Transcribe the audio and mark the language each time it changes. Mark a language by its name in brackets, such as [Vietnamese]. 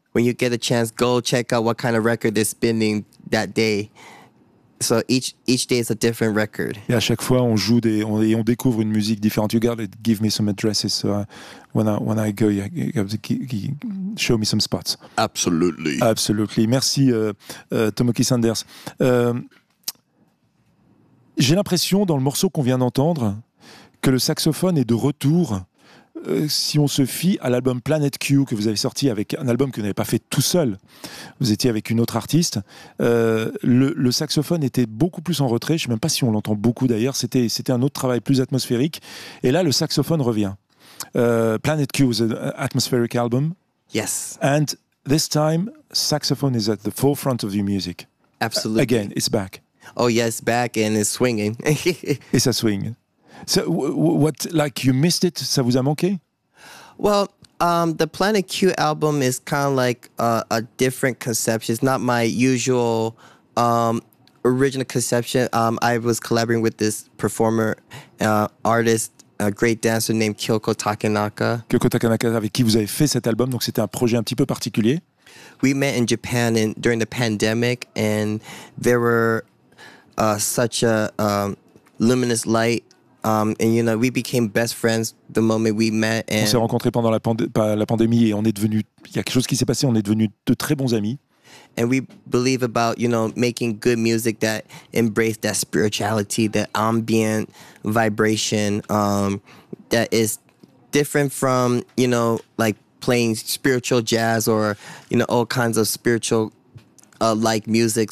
[English] When you get a chance, go check out what kind of record they're spinning that day. So each day is a different record. [French] Et à chaque fois, on joue on découvre une musique différente. [English] You gotta give me some addresses when I go. You gotta show me some spots. Absolutely. Absolutely. [French] Merci, Tomaki Sanders. J'ai l'impression, dans le morceau qu'on vient d'entendre, que le saxophone est de retour si on se fie à l'album Planet Q que vous avez sorti, avec un album que vous n'avez pas fait tout seul. Vous étiez avec une autre artiste. Le saxophone était beaucoup plus en retrait. Je ne sais même pas si on l'entend beaucoup d'ailleurs. C'était un autre travail plus atmosphérique. Et là, le saxophone revient. [English] Planet Q was an atmospheric album. Yes. And this time, saxophone is at the forefront of your music. Absolutely. Again, it's back. Oh yes, back and it's swinging. It's a swing. So what, like you missed it? [French] Ça vous a manqué? [English] Well, the Planet Q album is kind of like a different conception. It's not my usual original conception. I was collaborating with this performer, artist, a great dancer named Kyoko Takenaka. [French] Kyoko Takenaka, avec qui vous avez fait cet album, donc c'était un projet un petit peu particulier. [English] We met in Japan during the pandemic, and there were such a luminous light, and you know, we became best friends the moment we met. And [French] on s'est rencontrés pendant la pandémie et on est devenus, il y a quelque chose qui s'est passé, on est devenus de très bons amis. [English] And we believe about, you know, making good music that embrace that spirituality, that ambient vibration, that is different from, you know, like playing spiritual jazz or, you know, all kinds of spiritual like music.